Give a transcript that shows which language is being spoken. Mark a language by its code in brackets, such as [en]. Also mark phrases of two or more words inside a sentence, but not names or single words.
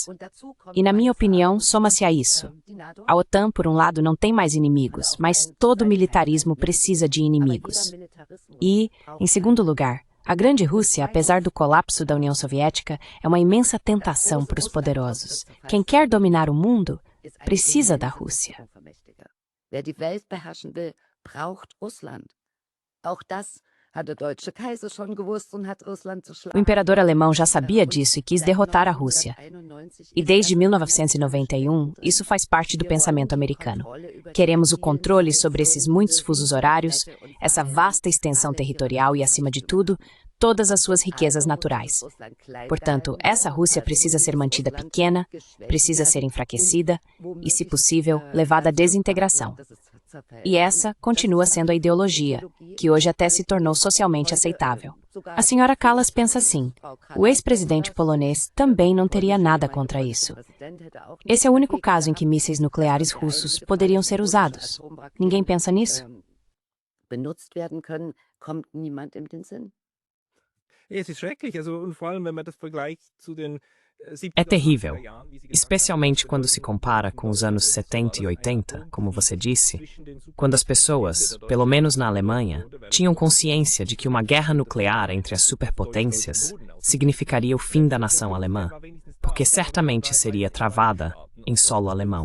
[pt] E, na minha opinião, soma-se a isso. A OTAN, por um lado, não tem mais inimigos, mas todo militarismo precisa de inimigos. E, em segundo lugar, a Grande Rússia, apesar do colapso da União Soviética, é uma imensa tentação para os poderosos. Quem quer dominar o mundo, precisa da Rússia. [de] Wer die Welt beherrschen will, braucht Russland. Auch das hat der deutsche Kaiser schon gewusst und hat Russland zerschlagen. [pt] O imperador alemão já sabia disso e quis derrotar a Rússia. E desde 1991, isso faz parte do pensamento americano. Queremos o controle sobre esses muitos fusos horários, essa vasta extensão territorial e, acima de tudo, todas as suas riquezas naturais. Portanto, essa Rússia precisa ser mantida pequena, precisa ser enfraquecida e, se possível, levada à desintegração. E essa continua sendo a ideologia, que hoje até se tornou socialmente aceitável. A senhora Kallas pensa assim, o ex-presidente polonês também não teria nada contra isso. Esse é o único caso em que mísseis nucleares russos poderiam ser usados. Ninguém pensa nisso? [de] Benutzt werden können, kommt niemand in den Sinn. Es ist schrecklich, also und vor allem, wenn man das vergleicht zu den [pt] É terrível, especialmente quando se compara com os anos 70 e 80, como você disse, quando as pessoas, pelo menos na Alemanha, tinham consciência de que uma guerra nuclear entre as superpotências significaria o fim da nação alemã, porque certamente seria travada em solo alemão.